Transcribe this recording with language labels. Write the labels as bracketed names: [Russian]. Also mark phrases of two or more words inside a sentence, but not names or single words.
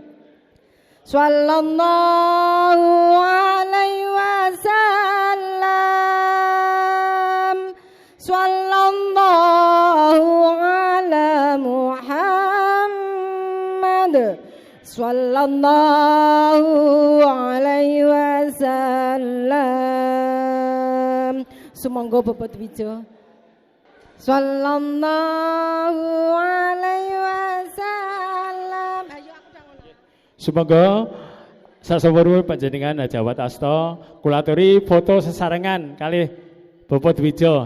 [Arabic] صلى الله عليه وسلم. صلى الله على محمد. صلى الله عليه وسلم. [Javanese] Sumangga Bapak Dwija. [Arabic] صلى الله عليه وسلم. [Javanese] Ayo aku dangono. Sumangga sasampun panjenengan Hajawat Asta kula aturi foto sesarengan kalih Bapak Dwija.